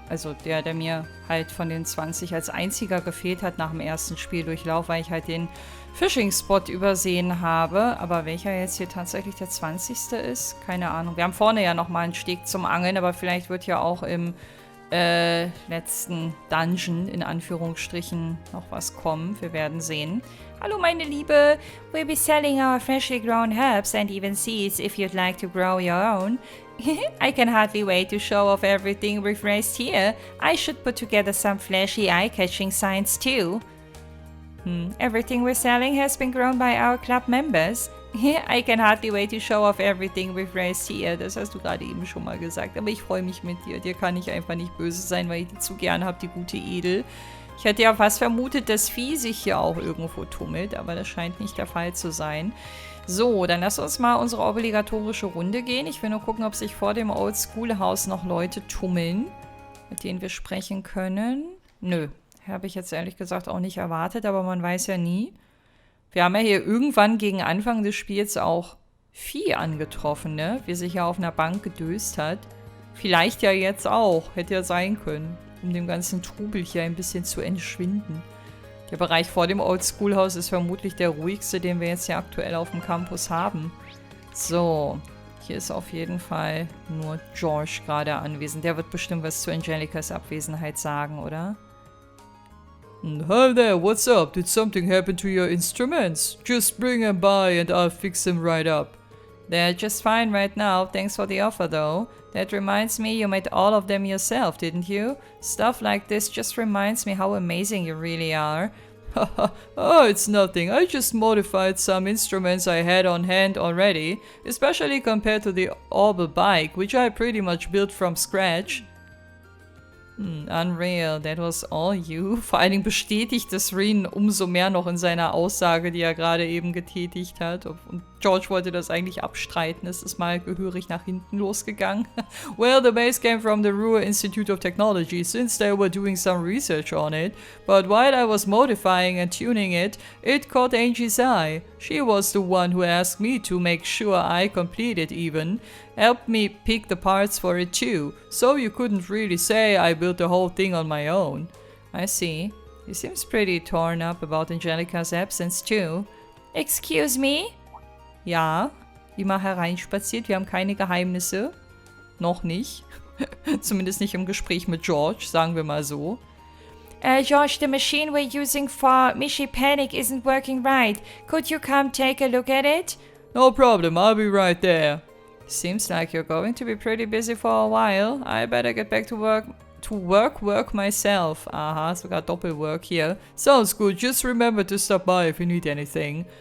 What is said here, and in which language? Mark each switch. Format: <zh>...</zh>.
<de>Also der mir halt von den 20 als einziger gefehlt hat nach dem ersten Spieldurchlauf, weil ich halt den Fishing-Spot übersehen habe. Aber welcher jetzt hier tatsächlich der 20. ist? Keine Ahnung. Wir haben vorne ja nochmal einen Steg zum Angeln, aber vielleicht wird ja auch im letzten Dungeon, in Anführungsstrichen, noch was kommen. Wir werden sehen. Hallo meine Liebe,</de> <en>we'll be selling our freshly grown herbs and even seeds if you'd like to grow your own. I can hardly wait to show off everything we've raised here. I should put together some flashy eye-catching signs too. Everything we're selling has been grown by our club members. I can hardly wait to show off everything we've raised here.</en> <de>Das hast du gerade eben schon mal gesagt. Aber ich freue mich mit dir. Dir kann ich einfach nicht böse sein, weil ich die zu gern habe, die gute Edel. Ich hätte ja fast vermutet, dass Vieh sich hier auch irgendwo tummelt, aber das scheint nicht der Fall zu sein. So, dann lass uns mal unsere obligatorische Runde gehen. Ich will nur gucken, ob sich vor dem Oldschool-Haus noch Leute tummeln, mit denen wir sprechen können. Nö, habe ich jetzt ehrlich gesagt auch nicht erwartet, aber man weiß ja nie. Wir haben ja hier irgendwann gegen Anfang des Spiels auch Vieh angetroffen, ne? Wie sich ja auf einer Bank gedöst hat. Vielleicht ja jetzt auch, hätte ja sein können, um dem ganzen Trubel hier ein bisschen zu entschwinden. Der Bereich vor dem Oldschool-Haus ist vermutlich der ruhigste, den wir jetzt hier aktuell auf dem Campus haben. So, hier ist auf jeden Fall nur George gerade anwesend. Der wird bestimmt was zu Angelicas Abwesenheit sagen, oder?</de> <en>Hi there, what's up? Did something happen to your instruments? Just bring them by and I'll fix them right up. They're just fine right now, thanks for the offer though. That reminds me, you made all of them yourself, didn't you? Stuff like this just reminds me how amazing you really are. Oh, it's nothing. I just modified some instruments I had on hand already, especially compared to the Orbital bike, which I pretty much built from scratch. Unreal, that was all you?</en> <de>Vor allen Dingen bestätigt das Reen umso mehr noch in seiner Aussage, die er gerade eben getätigt hat. Und George wollte das eigentlich abstreiten. Es ist mal gehörig nach hinten losgegangen.</de> <en>Well, the base came from the Ruhr Institute of Technology, since they were doing some research on it. But while I was modifying and tuning it, it caught Angie's eye. She was the one who asked me to make sure I complete it even. Helped me pick the parts for it too, so you couldn't really say I built the whole thing on my own. I see. He seems pretty torn up about Angelica's absence too. Excuse me?</en> <de>Ja, immer hereinspaziert, wir haben keine Geheimnisse. Noch nicht. Zumindest nicht im Gespräch mit George, sagen wir mal so.</de> <en>George, the machine we're using for Mishi Panic isn't working right. Could you come take a look at it? No problem, I'll be right there. Seems like you're going to be pretty busy for a while. I better get back to work myself.</en> <de>Aha, sogar Doppelwork hier.</de> <en>Sounds good. Just remember to stop by if you need anything.</en>